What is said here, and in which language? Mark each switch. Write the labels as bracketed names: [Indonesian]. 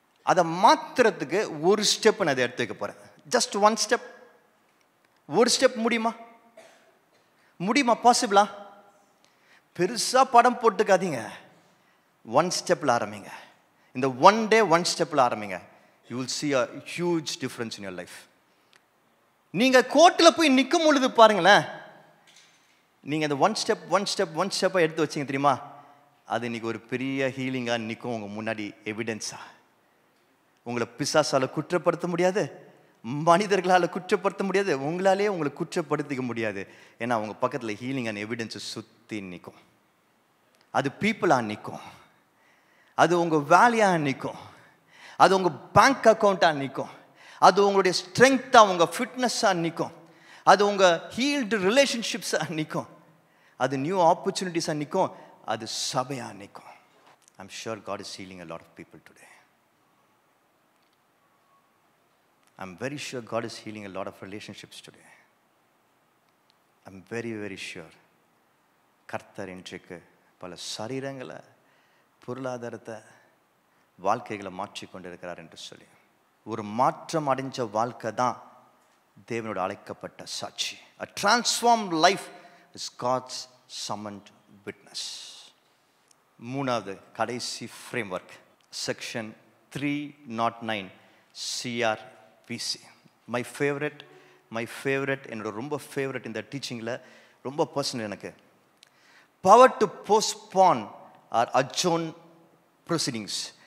[Tamil] அதை மாற்றுறதுக்கு ஒரு ஸ்டெப் நான் அதை எடுத்து வைக்க போகிறேன். Just 1 step. ஒரு ஸ்டெப் முடியுமா? பாசிபிளா? பெருசாக படம் போட்டுக்காதீங்க. [English] 1 step [Tamil] ல ஆரம்பிங்க. இந்த 1 day 1 stepல ஆரம்பிங்க. [English] You will see a huge difference in your life. [Tamil] நீங்க கோர்ட்ல போய் நிற்கும் பொழுது பாருங்களேன், நீங்க இந்த [English] 1 step [Tamil] எடுத்து வச்சீங்க தெரியுமா, அது இன்னைக்கு ஒரு பெரிய ஹீலிங்கா நிற்கும் உங்க முன்னாடி. எவிடன்ஸா உங்களை பிசாசால குற்றப்படுத்த முடியாது, மனிதர்களால் குற்றப்படுத்த முடியாது, உங்களாலே உங்களை குற்றப்படுத்திக்க முடியாது. ஏன்னா உங்க பக்கத்தில் ஹீலிங் அண்ட் எவிடன்ஸை சுற்றி நிற்கும். அது பீப்புளாக நிற்கும், அது உங்கள் வேலையாக நிற்கும், அது உங்கள் பேங்க் அக்கௌண்ட்டாக நிற்கும், அது உங்களுடைய ஸ்ட்ரென்த்தாக உங்கள் ஃபிட்னஸாக நிற்கும், அது உங்கள் ஹீல்டு ரிலேஷன்ஷிப்ஸாக நிற்கும், அது நியூ ஆப்பர்ச்சுனிட்டிஸாக நிற்கும், அது சபையாக நிற்கும். I'm sure [English] God is healing a lot of people today. I'm very sure God is healing a lot of relationships today. I'm very, very sure [Tamil] கர்த்தர் இன்றைக்கு பல சரீரங்களை, பொருளாதாரத்தை, வாழ்க்கைகளை மாற்றிக்கொண்டு இருக்கிறார் என்று சொல்லி ஒரு மாற்றம் அடைஞ்ச வாழ்க்கை தான் தேவனோட அழைக்கப்பட்ட சாட்சி. [English] A transformed life is God's summoned witness. [Tamil] மூணாவது கடைசி framework, section 309 CRPC. My favourite என்னோட ரொம்ப ஃபேவரட் இந்த டீச்சிங்கில், ரொம்ப பர்சனல் எனக்கு. Power to postpone R அட்ஜோர்ன் proceedings.